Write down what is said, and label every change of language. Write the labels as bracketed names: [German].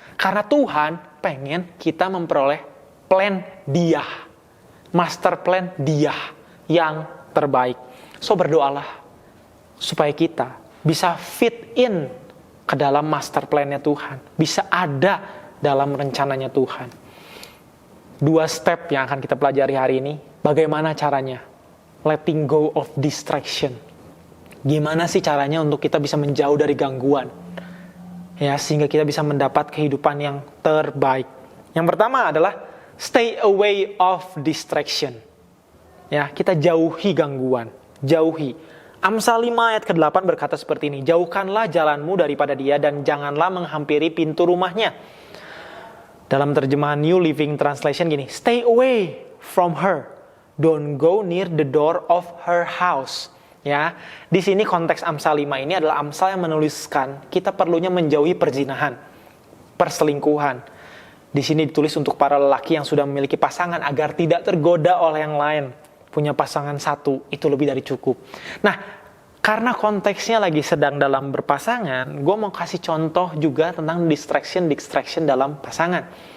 [Indonesian] Karena Tuhan pengen kita memperoleh plan Dia, master plan Dia yang terbaik. So berdoalah supaya kita bisa [English] fit in [Indonesian] ke dalam master plan-nya Tuhan, bisa ada dalam rencananya Tuhan. 2 step yang akan kita pelajari hari ini. Bagaimana caranya? [English] Letting go of distraction. [Indonesian] Gimana sih caranya untuk kita bisa menjauh dari gangguan? Ya, sehingga kita bisa mendapat kehidupan yang terbaik. Yang pertama adalah [English] stay away of distraction. [Indonesian] Ya, kita jauhi gangguan, jauhi. Amsal 5 ayat ke-8 berkata seperti ini, jauhkanlah jalanmu daripada dia dan janganlah menghampiri pintu rumahnya. Dalam terjemahan [English] New Living Translation [Indonesian] gini, [English] stay away from her, don't go near the door of her house. [Indonesian] Ya, di sini konteks Amsal 5 ini adalah Amsal yang menuliskan kita perlunya menjauhi perzinahan, perselingkuhan. Di sini ditulis untuk para lelaki yang sudah memiliki pasangan agar tidak tergoda oleh yang lain. Punya pasangan satu, itu lebih dari cukup. Nah, karena konteksnya lagi sedang dalam berpasangan, gue mau kasih contoh juga tentang distraction dalam pasangan.